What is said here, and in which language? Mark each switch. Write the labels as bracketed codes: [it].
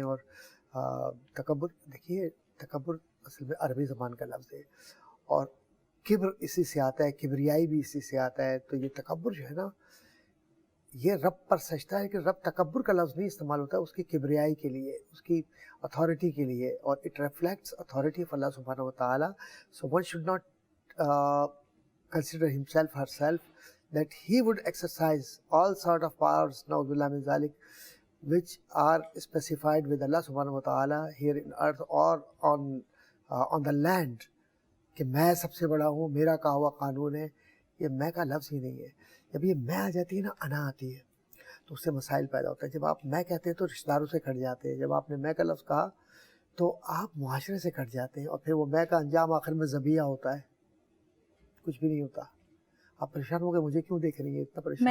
[ur] اور تکبر، دیکھیے تکبر اصل میں عربی زبان کا لفظ ہے اور کبر اسی سے آتا ہے، کبریائی بھی اسی سے آتا ہے. تو یہ تکبر جو ہے نا، یہ رب پر سجدہ ہے کہ رب تکبر کا لفظ نہیں استعمال ہوتا ہے اس کی کبریائی کے لیے، اس کی اتھارٹی کے لیے. [en] اور it reflects authority of اللہ سبحانہ و تعالیٰ. So one should not consider himself herself that he would exercise all sort of powers, [ar] na'udhu billah min zalik, [en] which are specified with Allah subhanahu wa ta'ala here in earth or on the land, [ur] کہ میں سب سے بڑا ہوں، میرا کہا ہوا قانون ہے. یہ میں کا لفظ ہی نہیں ہے. جب یہ میں آ جاتی ہے نا، انا آتی ہے، تو اس سے مسائل پیدا ہوتا ہے. جب آپ میں کہتے ہیں تو رشتہ داروں سے کٹ جاتے ہیں. جب آپ نے میں کا لفظ کہا تو آپ معاشرے سے کٹ جاتے ہیں، اور پھر وہ میں کا انجام آخر میں ذبیحہ ہوتا ہے، کچھ بھی نہیں ہوتا. آپ پریشان ہو گئے، مجھے کیوں دیکھ رہی ہیں اتنا پریشان؟